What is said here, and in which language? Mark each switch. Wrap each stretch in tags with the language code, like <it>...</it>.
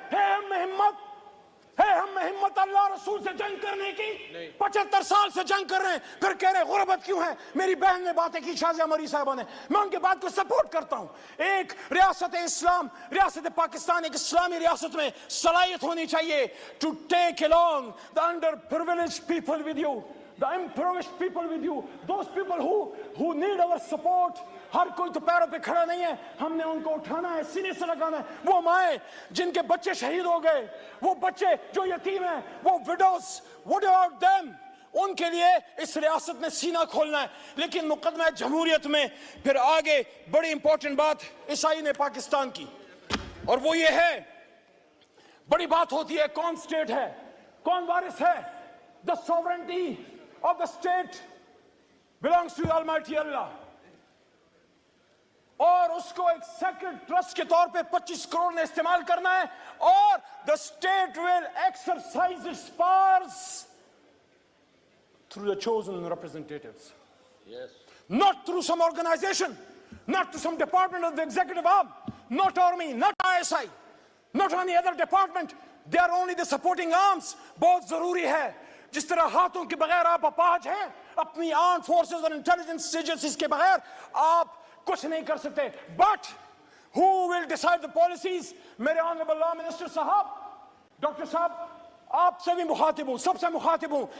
<ur>ہم میں ہمت اللہ رسول سے جنگ کرنے کی؟ 75 سال سے جنگ کر رہے ہیں, پھر کہہ رہے غربت کیوں ہے؟ میری بہن نے باتیں کی, شازیہ مری صاحبہ نے, میں ان کے بات کو سپورٹ کرتا ہوں. ایک ریاست اسلام, ریاست پاکستان ایک اسلامی ریاست میں صلاحیت ہونی چاہیے</ur> <en>to take along the underprivileged people with you, the impoverished people with you, those people who need our support.</en> <ur>ہر کوئی تو پیروں پہ کھڑا نہیں ہے, ہم نے ان کو اٹھانا ہے, سینے سے لگانا ہے. وہ مائیں جن کے بچے شہید ہو گئے, وہ بچے جو یتیم ہیں, وہ وڈوز,</ur> <en>what about them?</en> <ur>ان کے لیے اس ریاست نے سینہ کھولنا ہے. لیکن مقدمہ جمہوریت میں پھر آگے بڑی امپورٹنٹ بات عیسائی نے پاکستان کی, اور وہ یہ ہے, بڑی بات ہوتی ہے کون سٹیٹ ہے, کون وارث ہے.</ur> <en>The sovereignty of the state belongs to Almighty Allah.</en> <ur>اور اس کو ایک سیکرڈ ٹرسٹ کے طور پہ 25 کروڑ نے استعمال کرنا ہے, اور</ur> <en>the state will exercise its powers through the chosen representatives. Yes. Not through some organization, not through some department of the executive arm, not army, not ISI, not any other department. They are only the supporting arms.</en> <ur>بہت ضروری ہے. جس طرح ہاتھوں کے بغیر آپ اپاہج ہیں, اپنی آرم فورسز اور انٹیلیجنس ایجنسیز کے بغیر آپ کچھ نہیں کر سکتے.</ur> <en>But who will decide the policies?</en> <ur>میرے آنریبل لا منسٹر صاحب, ڈاکٹر صاحب, آپ سے بھی مخاطب ہوں, سب سے مخاطب ہوں.</ur>